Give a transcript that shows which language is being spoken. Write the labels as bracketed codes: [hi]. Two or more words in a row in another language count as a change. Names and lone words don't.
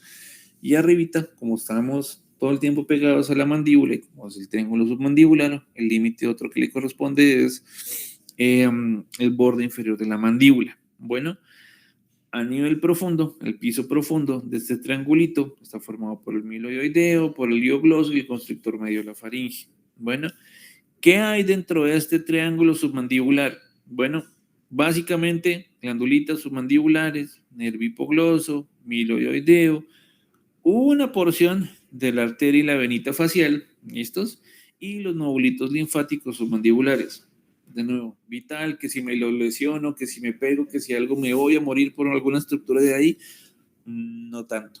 [es] Y arribita, como estamos todo el tiempo pegados a la mandíbula, y como es el triángulo submandibular, el límite otro que le corresponde es el borde inferior de la mandíbula. Bueno, a nivel profundo, el piso profundo de este triangulito está formado por el miloioideo, por el liogloso y el constrictor medio de la faringe. Bueno, ¿qué hay dentro de este triángulo submandibular? Bueno, básicamente glandulitas submandibulares, nervio hipogloso, miloioideo, una porción de la arteria y la venita facial, ¿listos? Y los nodulitos linfáticos submandibulares. De nuevo, vital, que si me lo lesiono, que si me pego, que si algo me voy a morir por alguna estructura de ahí, no tanto.